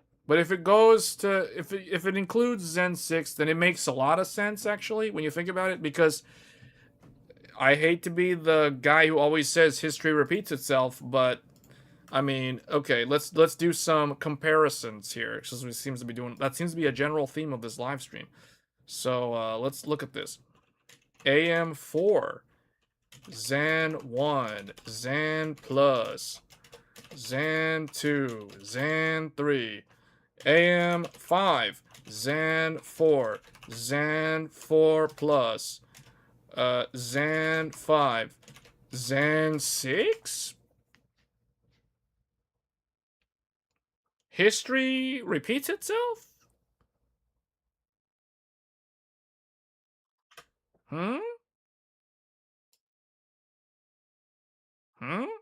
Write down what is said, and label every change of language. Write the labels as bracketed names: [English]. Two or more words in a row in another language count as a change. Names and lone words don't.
[English] But if it goes to if it includes Zen 6, then it makes a lot of sense actually when you think about it, because I hate to be the guy who always says history repeats itself, but I mean, okay, let's do some comparisons here, since we seems to be doing that seems to be a general theme of this live stream. So let's look at this. AM4, Zen 1, Zen Plus, Zen 2, Zen 3, AM5, Zen 4, Zen 4 Plus, Zen 5, Zen 6? History repeats itself? Hmm? Hmm?